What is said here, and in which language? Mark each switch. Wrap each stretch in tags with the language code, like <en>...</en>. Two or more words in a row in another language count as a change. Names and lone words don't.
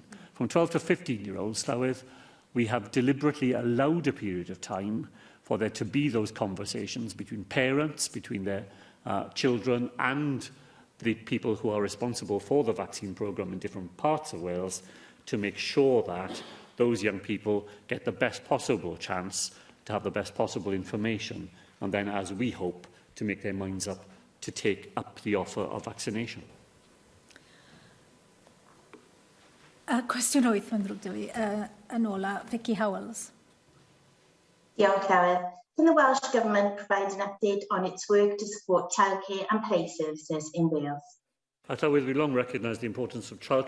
<en>From 12 to 15-year-olds, Llywydd, we have deliberately allowed a period of time for there to be those conversations between parents, between their children and the people who are responsible for the vaccine programme in different parts of Wales, to make sure that those young people get the best possible chance to have the best possible information, and then, as we hope, to make their minds up to take up the offer of vaccination.</en> <cy>Cwestiwn 8 mae'n ddrwg 'da fi, yn ola, Vicky Howells. Diolch, Llywydd.</cy> <en>Can the Welsh Government provide an update on its work to support childcare and play services in Wales? Llywydd, we long recognised the importance of childcare</en>